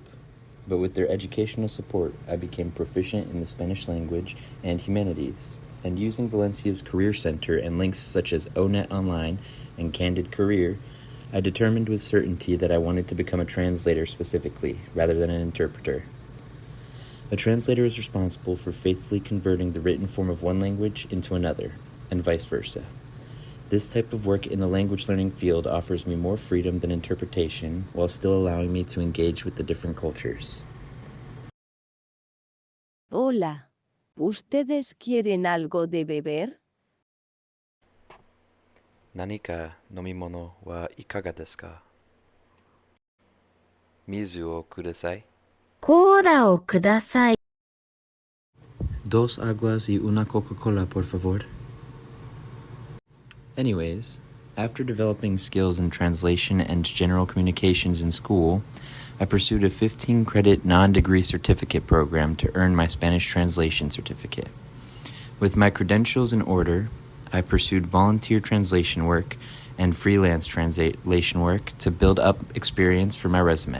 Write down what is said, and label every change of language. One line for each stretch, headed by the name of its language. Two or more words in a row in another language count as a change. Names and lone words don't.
English: But with their educational support, I became proficient in the Spanish language and humanities, and using Valencia's Career Center and links such as ONET Online and Candid Career, I determined with certainty that I wanted to become a translator specifically, rather than an interpreter. A translator is responsible for faithfully converting the written form of one language into another, and vice versa. This type of work in the language learning field offers me more freedom than interpretation, while still allowing me to engage with the different cultures.
Spanish: Hola. ¿Ustedes quieren algo de beber?
Japanese: 何か飲み物はいかがですか？水をください。コーラをください。
Spanish: Dos aguas y una Coca-Cola, por favor.
English: Anyways, after developing skills in translation and general communications in school, I pursued a 15-credit non-degree certificate program to earn my Spanish translation certificate. With my credentials in order, I pursued volunteer translation work and freelance translation work to build up experience for my resume.